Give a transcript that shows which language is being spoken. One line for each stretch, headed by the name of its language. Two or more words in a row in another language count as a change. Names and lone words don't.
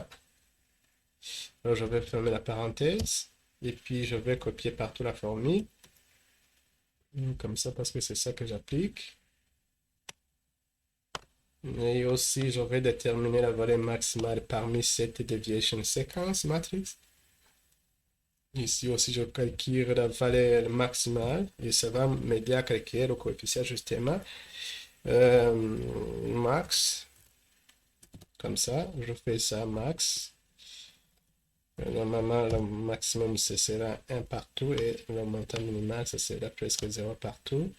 French: Regardez-moi ça. Alors, je vais fermer la parenthèse. Et puis, je vais copier partout la formule. Comme ça, parce que c'est ça que j'applique. Et aussi, je vais déterminer la valeur maximale parmi cette
English: deviation sequence matrix.
French: Ici aussi, je calcule la valeur maximale et ça va m'aider à calculer le coefficient justement. Max, comme ça, je fais ça max. Normalement, le maximum, ce sera 1 partout et le montant minimal, ce sera presque 0 partout.